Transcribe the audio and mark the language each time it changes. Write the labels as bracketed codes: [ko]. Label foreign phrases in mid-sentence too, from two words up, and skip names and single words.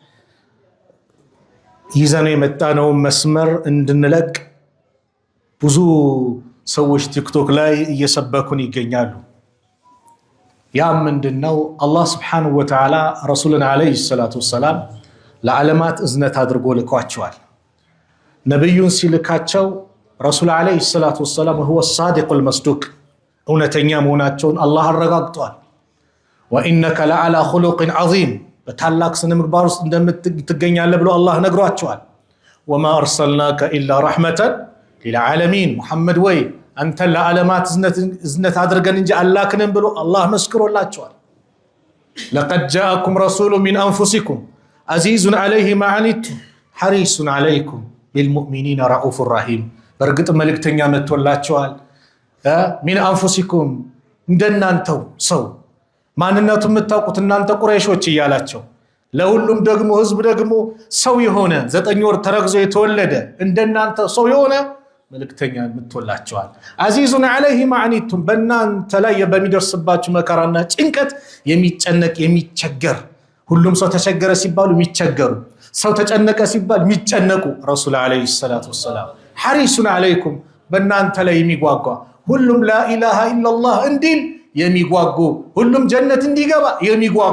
[am] ይዘን የመጣነው መስመር እንድንለቅ ብዙ ሰዎች ቲክቶክ ላይ እየሰበኩን ይገኛሉ ያ ምንድነው አላህ Subhanahu [ar] وتعالى [am] ረሱልን [ar] عليه الصلاة والسلام [am] ለዓለማት እዝነት አድርጎ ልኳቸዋል ነብዩን ሲልካቸው ረሱል [ar] عليه الصلاة والسلام هو الصادق المصدوق [am] እውነተኛ መሆናቸውን አላህ አረጋግጧል [ar] وانك لعلى خلق عظيم [am] በታላቅ ስነ ምግባር ውስጥ እንደምትገኛለህ ብሎ አላህ ነግሯቸዋል [ar] وما ارسلناك الا رحمه للعالمين [am] محمد ወይ አንተ ለዓለማት እዝነት አድርገን እንጂ አላክንም ብሎ አላህ መስክሮላቸዋል [ar] لقد جاءكم رسول من انفسكم عزيز عليه ما عنتم حريص عليكم بالمؤمنين رؤوف رحيم [am] በርግጥ መልእክተኛ መጥቶላቸዋል [ar] من انفسكم [am] እንደናንተው ሰው ማንነቱ የምታውቁት እናንተ ቁረይሾች ይያላቸው ለሁሉም ደግሞ ህዝብ ደግሞ ሰው የሆነ 9 ወር ተረግዞ የተወለደ እንደናንተ ሰው የሆነ መልእክተኛ መጥቶላቸዋል [ar] عزيزun عليه ما عنتم [am] በእናንተ ላይ በሚደርስባችሁ መከራና ጭንቀት የሚጨነቅ የሚቸገር ሁሉም ሰው ተቸገረ ሲባሉ የሚቸገሩ ሰው ተጨነቀ ሲባል የሚጨነቁ ረሱል [ar] عليه الصلاة والسلام حريص عليكم [am] በእናንተ ላይ የሚጓጓ ሁሉም [ar] لا إله إلا الله [am] እንዲል የሚጓጉ ሁሉም ጀነት እንዲገባ የሚጓጓ